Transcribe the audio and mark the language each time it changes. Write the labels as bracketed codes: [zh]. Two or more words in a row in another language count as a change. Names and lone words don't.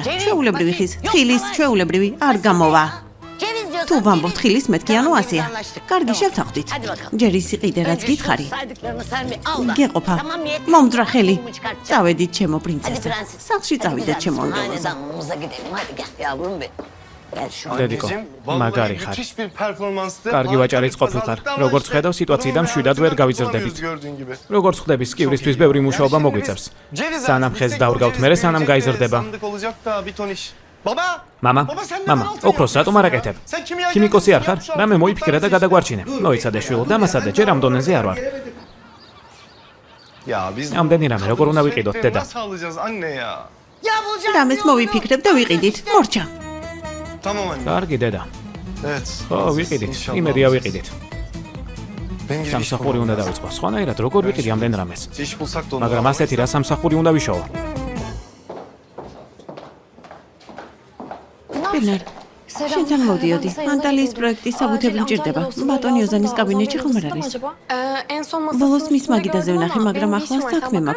[ka] ჩვეულებრივი ხის, თხილის ჩვეულებრივი არ გამოვა. თუ ვამბობ თხილის მეთქი ანუ ასეა. კარგი, შევთანხმდით. ჯერ ისი ყიდე რაც გითხარი. გეყოფა. მომძრა ხელი. წავედით ჩემო პრინცესა. სახლში წავიდეთ ჩემო ანგელოზა. დედიკო, მაგარი ხარ. [tr] Müthiş bir performanstı. [ka] კარგი ვაჭარიც ყოფილხარ. როგორც ხედავ, სიტუაციიდან მშვიდად ვერ გავიზრდებით. [tr] Gördüğün gibi. [ka] როგორც ხვდები, სკივრისთვის ბევრი მუშაობა მოგიწევს. სანამ ხეს დავრგავთ, მერე სანამ გაიზრდება. [tr] Sandık olacak da bir ton iş. Baba! [ka] მამა, [tr] Baba sen [ka] მამა, ოქროს რატომ არ აკეთებ? [tr] Sen kimya [ka] ქიმიკოსი არ ხარ? რამე მოიფიქრე და გადაგვარჩინე. მოიცადე შვილო, დამასადე, ჯერ ამ დონეზე არ ვარ. [tr] Ya biz [ka] ამდენი რამე როგორ უნდა ვიყიდოთ, დედა? [tr] nasıl alacağız anne ya? [ka] რამეს მოვიფიქრებ და ვიყიდით. მორჩა. [tr] Tamam anne. [ka] კარგი, დედა. [tr] Evet. [ka] ხო, ვიყიდით. [tr] İnşallah. [ka] იმედია ვიყიდით. [tr] Ben gibi iş [ka] სამსახური უნდა დავიწყო. სხვანაირად როგორ ვიყიდი ამდენ რამეს? [tr] İş bulsak da onu. [ka] მაგრამ ასეთი რა სამსახური უნდა ვიშოვო? ბერნარ, შენთან მოვდიოდი. ანტალიის პროექტის საბუთები მჭირდება. ბატონი ოზანის კაბინეტში ხომ არ არის? ბოლოს მის მაგიდაზე ვნახე, მაგრამ ახლა საქმე მაქვს.